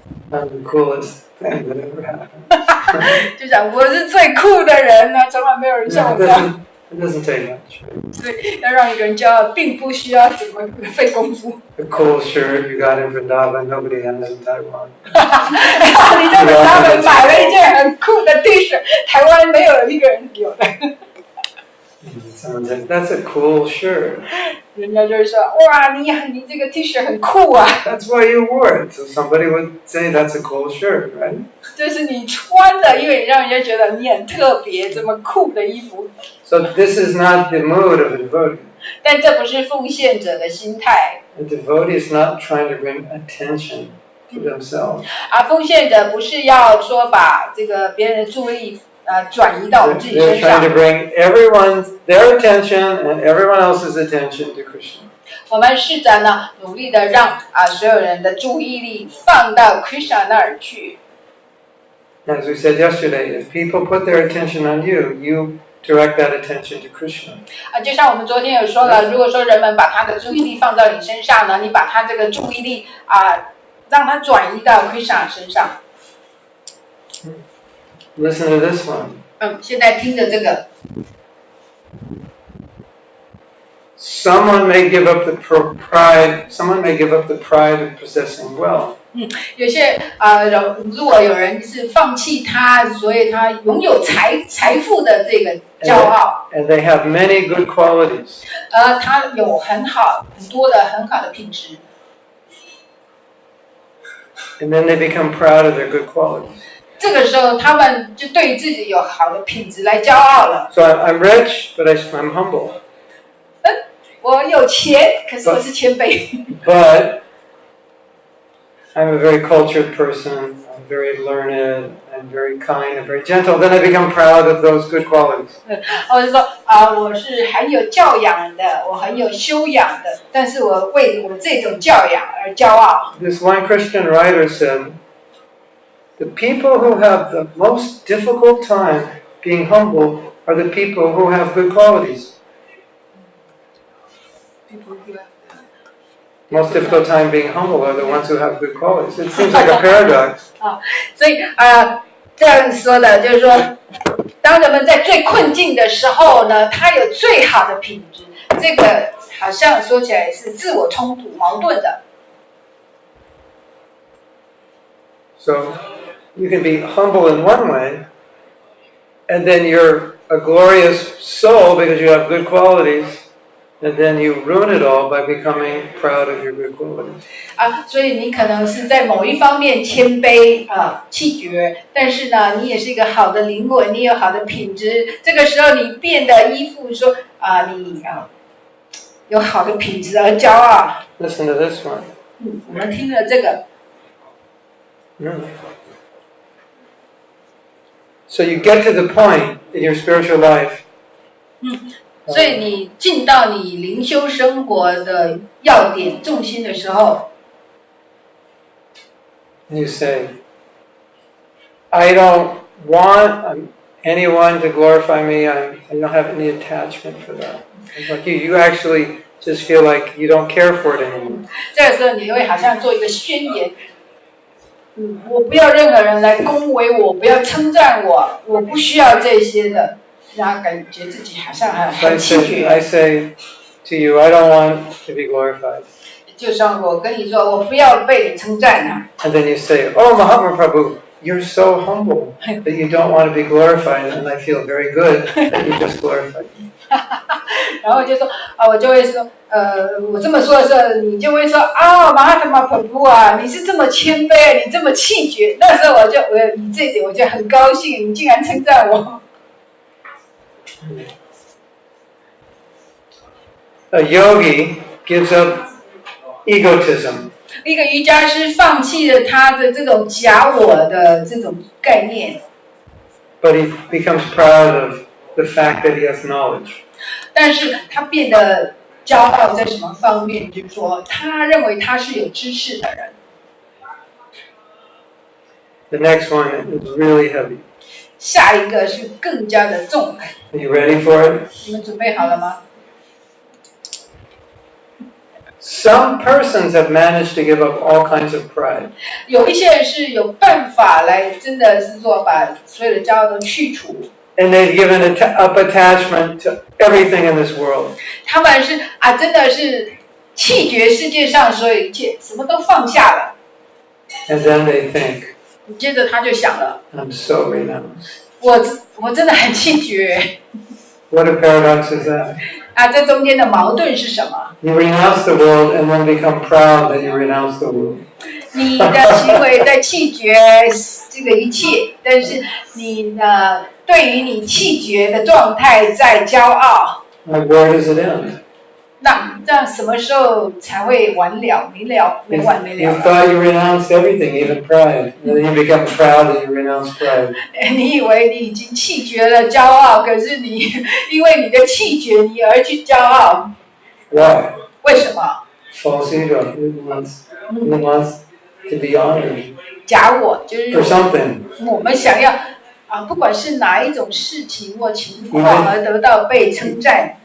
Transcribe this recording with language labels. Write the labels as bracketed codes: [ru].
[en] I'm the coolest thing that ever happened. [zh] 就讲我是最酷的人呢，从来没有人像我这样。 [en] It doesn't take much. [zh] 所以要让一个人骄傲，并不需要怎么费功夫。 [en] The cool shirt you got in Vrindavan, nobody has in Taiwan. [zh] 你在本他们买了一件很酷的 T 恤，台湾没有一个人有的。 [en] Someone said, "That's a cool shirt." [zh] 人家就会说，哇，你这个 T 恤很酷啊。 [en] That's why you wore it. So somebody would say that's a cool shirt, right? [zh] 这是你穿的，因为你让人家觉得你很特别，这么酷的衣服。 [en] So this is not the mood of a devotee. [zh] 但这不是奉献者的心态。 [en] A devotee is not trying to bring attention to themselves. [zh] 奉献者不是要说把这个别人的注意力转移到我们自己身 [en] They're [zh] 上。 [en] trying to bring their attention and everyone else's attention to Krishna. [zh] 我们试着呢，努力的让所有人的注意力放到 Krishna 那儿去。 [en] As we said yesterday, if people put their attention on you, you direct that attention to Krishna. [zh] 就像我们昨天有说了，如果说人们把他的注意力放到你身上呢，你把他这个注意力让他转移到 Krishna 身上。 [en] Listen to this one. [zh] 现在听着这个。 [en] Someone may give up the pride. Someone may give up the pride of possessing wealth. [zh] 有些如果有人是放弃他，所以他拥有财富的这个骄傲。 [en] And they have many good qualities. [zh] 他有很多的很好的品质。 [en] And then they become proud of their good qualities. [zh] 这个时候，他们就对自己有好的品质来骄傲了。 [en] So I'm rich, but I'm humble. [zh] 我有钱，可是我是谦卑。 [en] But I'm a very cultured person. I'm very learned. I'm very kind and very gentle. Then I become proud of those good qualities. [zh] 我就说我是很有教养的，我很有修养的，但是我为我这种教养而骄傲。 [en] This one Christian writer said, "The people who have the most difficult time being humble are the people who have good qualities." Most difficult time being humble are the ones who have good qualities. It seems like a paradox. [zh] 所以这样说的就是说，当人们在最困境的时候呢，他有最好的品质，这个好像说起来是自我冲突、矛盾的。 [en] So you can be humble in one way, and then you're a glorious soul because you have good qualities. And then you ruin it all by becoming proud of your good qualities. [zh] 所以你可能是在某一方面谦卑气绝，但是呢，你也是一个好的灵魂，你有好的品质。这个时候你变得依附说你有好的品质而骄傲。 [en] Listen to this one. [zh] 我们听了这个。 [en] So you get to the point in your spiritual life. [zh] 所以你进到你灵修生活的要点重心的时候 [en] You say, I don't want anyone to glorify me. I don't have any attachment for that. Like you actually just feel like you don't care for it anymore. [zh] 这个时候你会好像做一个宣言，我不要任何人来恭维我，不要称赞我，我不需要这些的，然后感觉自己好像很气绝。 [en] I say to you, I don't want to be glorified. [zh] 就像我跟你说，我不要被你称赞啊。 [en] And then you say, Oh, Mahatma Prabhu, you're so humble that you don't want to be glorified, and I feel very good that you just glorified me. [zh] 然后就说我就会说，我这么说的时候，你就会说Mahatma Prabhu啊，你是这么谦卑，你这么气绝。那时候你这一点我就很高兴，你竟然称赞我。 [en] A yogi gives up egotism. [zh] 一个瑜伽师放弃了他的这种假我的这种概念。 [en] But he becomes proud of the fact that he has knowledge. [zh] 但是他变得骄傲在什么方面？就是说，他认为他是有知识的人。 [en] The next one is really heavy. [zh] 下一个是更加的重。 [en] Are you ready for it? [zh] 你们准备好了吗？ [en] Some persons have managed to give up all kinds of pride. [zh] 有一些人是有办法来，真的是说把所有的骄傲都去除。 [en] And they've given up attachment to everything in this world. [zh] 他们是真的是弃绝世界上所有一切，什么都放下了。 [en] And then they think, [zh] 接着他就想了 [en] I'm so renounced. [zh] 我真的很弃绝。 [en] What a paradox is that? [zh] 这中间的矛盾是什么？ [en] You renounce the world and then become proud that you renounce the world. [zh] 你的行为在弃绝这个一切，但是你对于你弃绝的状态在骄傲。 [en] Like, where does it end? [zh] 那这样什么时候才会完了？没完没了。 [en] You thought you renounced everything, even pride. And then you become proud that you renounce pride. [zh] 你以为你已经弃绝了骄傲，可是你因为你的弃绝，你而去骄傲。 [en] Why? [zh] 为什么？ [en] False ego. It wants to be honored. [zh] 假我就是 [en] For something. [zh] 我们想要不管是哪一种事情或情况而得到被称赞。